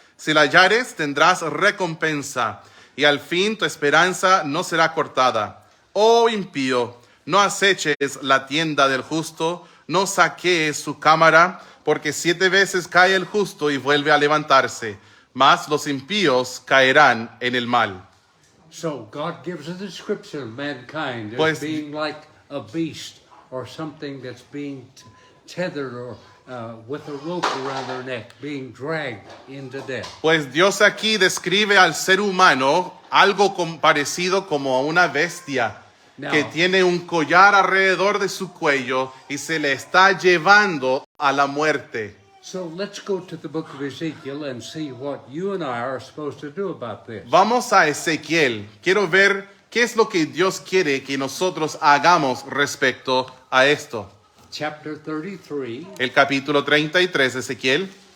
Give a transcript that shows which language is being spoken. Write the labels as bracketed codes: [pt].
[es] Si la hallares, tendrás recompensa, y al fin tu esperanza no será cortada. Oh impío, no aceches la tienda del justo, no saquees su cámara, porque 7 veces cae el justo y vuelve a levantarse, mas los impíos caerán en el mal. [en] So God gives a description of mankind as [es] Pues- [en] being like a beast or something that's being tethered or with a rope around their neck, being dragged into death. [es] Pues Dios aquí describe al ser humano algo parecido como a una bestia No. que tiene un collar alrededor de su cuello y se le está llevando a la muerte. [en] So let's go to the book of Ezekiel and see what you and I are supposed to do about this. [es] Vamos a Ezequiel. Quiero ver qué es lo que Dios quiere que nosotros hagamos respecto a esto. [en] Chapter 33 [es] El capítulo 33 de Ezequiel,